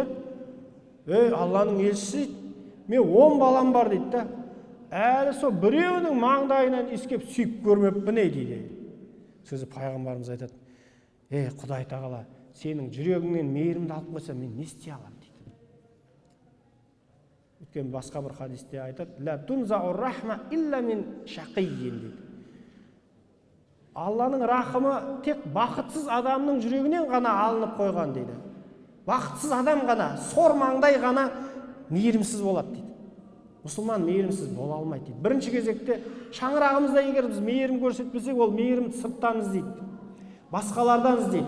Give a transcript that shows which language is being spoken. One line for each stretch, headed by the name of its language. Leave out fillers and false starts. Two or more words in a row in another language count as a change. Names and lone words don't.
Kazakh: Алланың елшісі дейді. Мен 10 балам бар дейді. Әлі сол біреуінің маңдайынан иіскеп сүйіп көрмеппін дейді. Сөзі пайғамбарымыз айтады, Құдай тағала, сенің жүрегіңнен мейірімді алып қойса, мен не істей аламын дейді. Өйткені басқа бір хадисте айтады,
Arabic: لا تنزع الرحمة إلا من شقي дейді.
Kazakh: Алланың рахымы тек бақытсыз адамның жүрегінен ғана алынып қойған дейді. Бақытсыз адам ғана, сор маңдай ғана мейірімсіз болады дейді. Мұсылман мейірімсіз бола алмайды дейді. Бірінші кезекте шаңырағымызда егер біз мейірім көрсетпесек, ол мейірімді сырттан іздейді, басқалардан іздейді.